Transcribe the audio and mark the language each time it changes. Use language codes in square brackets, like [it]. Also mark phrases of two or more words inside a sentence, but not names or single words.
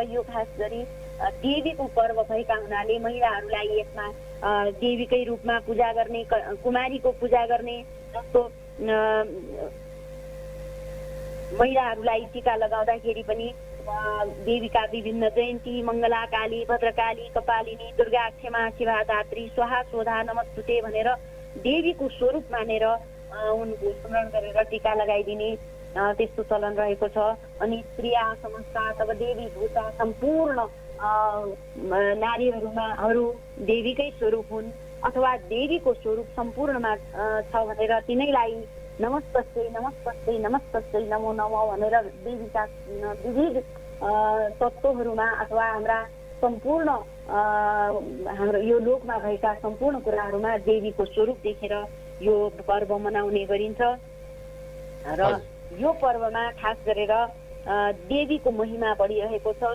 [ne] यो खास गरी देवीको पर्व भएका हुनाले महिलाहरूलाई यसमा देवीकै रूपमा पूजा गर्ने, कुमारीको पूजा गर्ने, जस्तो महिलाहरूलाई टीका लगाउँदाखेरि पनि देवीका विभिन्न जयन्ती, मङ्गला, काली, भद्रकाली, कपालिनी, दुर्गा, क्षमा, शिवा, धात्री, स्वाहा, शोधा, नमस्तुते भनेर देवीको स्वरूप मानेर उनको स्मरण गरेर टीका लगाइदिने त्यस्तो चलन रहेको छ। अनि [sa] स्त्रिया समस्ता तब देवी भूता [ne] सम्पूर्ण नारीहरू देवीकै स्वरूप हुन् अथवा देवीको स्वरूप सम्पूर्णमा छ भनेर तिनैलाई [sa] नमस्तस्यै नमस्तस्यै नमस्तस्यै नमो नमः [ne] भनेर देवीका विविध तत्त्वहरूमा अथवा हाम्रा सम्पूर्ण हाम्रो यो लोकमा भएका सम्पूर्ण कुराहरूमा देवीको स्वरूप देखेर यो पर्व मनाउने गरिन्छ र यो पर्वमा खास गरेर देवीको महिमा बढिरहेको छ।